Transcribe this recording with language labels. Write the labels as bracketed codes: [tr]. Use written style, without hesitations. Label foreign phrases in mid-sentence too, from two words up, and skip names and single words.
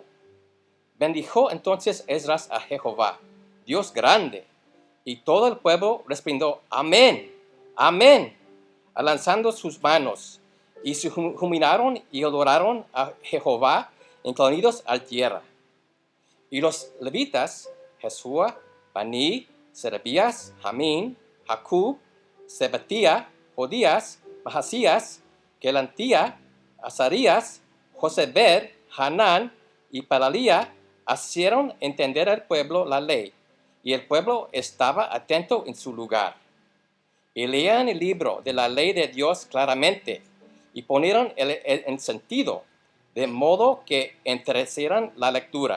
[es] Bendijo entonces Esdras a Jehová, Dios grande, y todo el pueblo respondió, amén, amén, alzando sus manos, y se humillaron y adoraron a Jehová, inclinados a tierra. Y los levitas, Jesúa, Bani, Serebías, Jamín, Jacub, Sebatía, Jodías, Mahasías, Kelantía, Azarías, Josebed, Hanán y Pedalía hicieron entender al pueblo la ley, y el pueblo estaba atento en su lugar. Y leían el libro de la ley de Dios claramente, y ponieron en sentido, de modo que entrecieran la lectura.